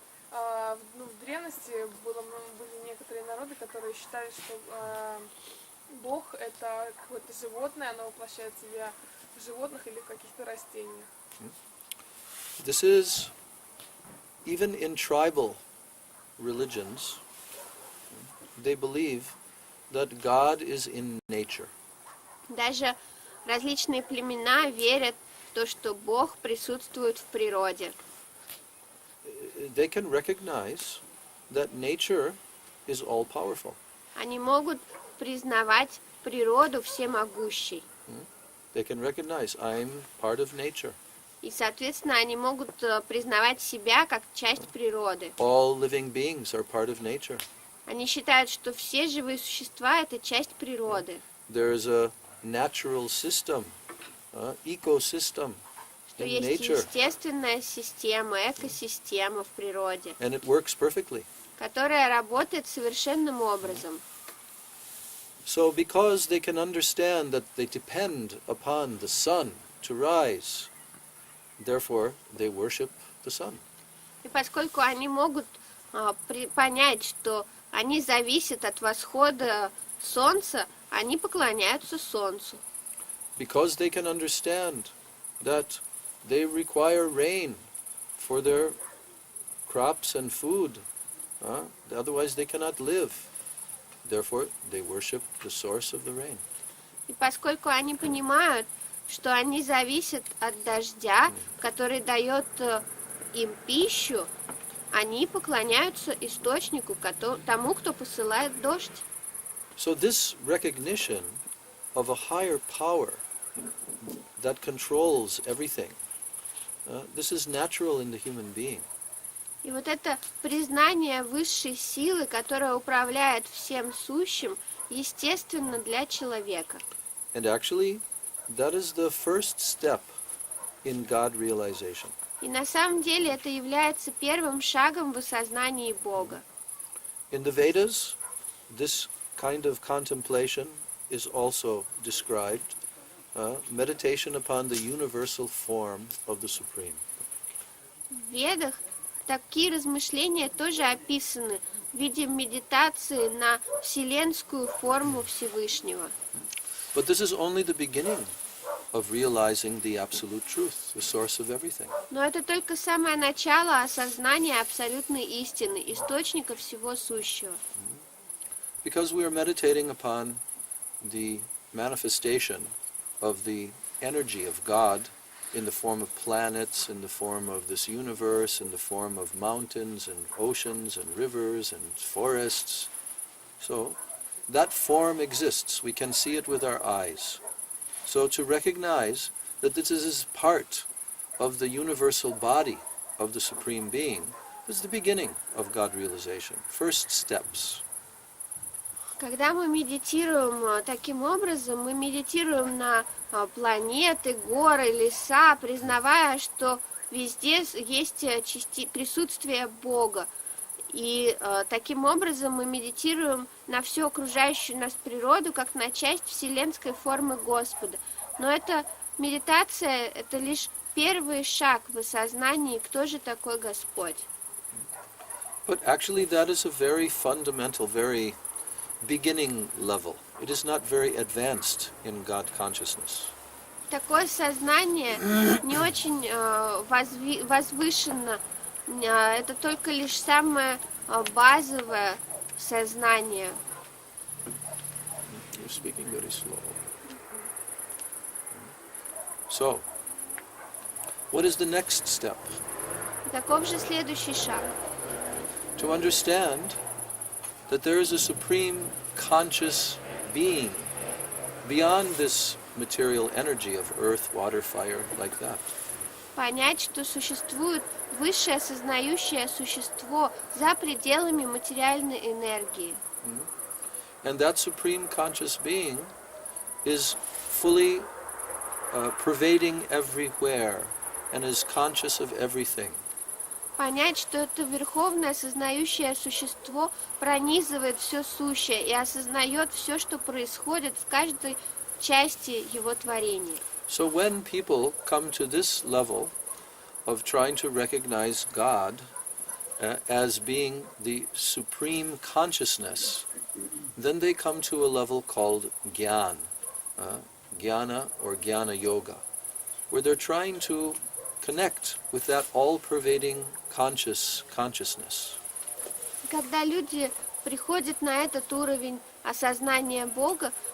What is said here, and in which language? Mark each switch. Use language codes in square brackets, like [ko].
[ru] В древности были некоторые народы, которые считали, что Бог это какое-то животное, оно воплощает в себя в животных или в каких-то растениях. [en] This is, even in tribal religions, they believe that God is in nature. [ru] Даже различные племена верят в то, что Бог присутствует в природе. [en] They can recognize that nature is all-powerful. [ru] Они могут признавать природу всемогущей. [en] They can recognize, I'm part of nature. [ru] И, соответственно, они могут признавать себя как часть природы. [en] All living beings are part of nature. [ru] Они считают, что все живые существа – это часть природы. [en] There is a natural system, ecosystem [ru] Что [en] in [ru] есть [en] nature, [ru] естественная система, экосистема в природе, [en] and it works perfectly. [ru] которая работает совершенным образом. [en] So because they can understand that they depend upon the sun to rise, therefore they worship the sun. [ru] И поскольку они могут понять, что они зависят от восхода солнца, они поклоняются солнцу. [en] Because they can understand that they require rain for their crops and food, otherwise they cannot live. Therefore, they worship the source of the rain. [ru] И поскольку они понимают, что они зависят от дождя, который дает им пищу, они поклоняются источнику, тому, кто посылает дождь. [en] So this recognition of a higher power that controls everything, this is natural in the human being. [ru] И вот это признание высшей силы, которая управляет всем сущим, естественно для человека. [en] And actually, that is the first step in God realization. [ru] И на самом деле это является первым шагом в осознании Бога. [en] In the Vedas, this kind of contemplation is also described, meditation upon the universal form of the Supreme. [ru] В Ведах такие размышления тоже описаны в виде медитации на вселенскую форму Всевышнего. [en] But this is only the beginning of realizing the absolute truth, the source of everything. [ru] Но это только самое начало осознания абсолютной истины, источника всего сущего. [en] Because we are meditating upon the manifestation of the energy of God in the form of planets, in the form of this universe, in the form of mountains and oceans and rivers and forests. So that form exists. We can see it with our eyes. So to recognize that this is part of the universal body of the Supreme Being is the beginning of God realization, first steps. [ru] Когда мы медитируем таким образом, мы медитируем на планеты, горы, леса, признавая, что везде есть присутствие Бога. И таким образом мы медитируем на всю окружающую нас природу, как на часть вселенской формы Господа. Но эта медитация – это лишь первый шаг в осознании, кто же такой Господь. [en] But actually that is a very fundamental, very beginning level. It is not very advanced in God consciousness. [ru] Такое сознание не очень возвышенно. Это только лишь самое базовое сознание. [en] You're speaking very slow. So, what is the next step? [ru] Каков же следующий шаг? [en] To understand that there is a supreme conscious being beyond this material energy of earth, water, fire, like that. [ru] Понять, что существует высшее осознающее существо за пределами материальной энергии. [en] And that supreme conscious being is fully pervading everywhere and is conscious of everything. [ru] Понять, что это верховное осознающее существо пронизывает все сущее и осознает все, что происходит в каждой части его творения. [en] So when people come to this level of trying to recognize God as being the supreme consciousness, then they come to a level called Gyan, Jnana or Jnana Yoga, where they're trying to connect with that all-pervading consciousness. [ru] Когда люди приходят на этот уровень осознания Бога,